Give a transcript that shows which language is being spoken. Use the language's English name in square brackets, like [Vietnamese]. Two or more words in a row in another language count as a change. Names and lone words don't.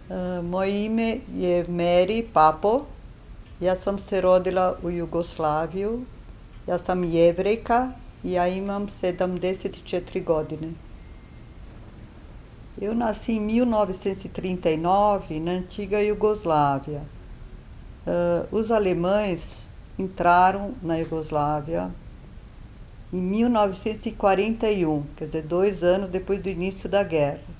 [Serbian] Moje ime je Meri Papo, ja sam se rodila u Jugoslaviju, ja sam Jevrejka e ja imam 74 godine. [Portuguese] Eu nasci em 1939, na antiga Iugoslávia. Os alemães entraram na Iugoslávia em 1941, quer dizer, 2 anos depois do início da guerra.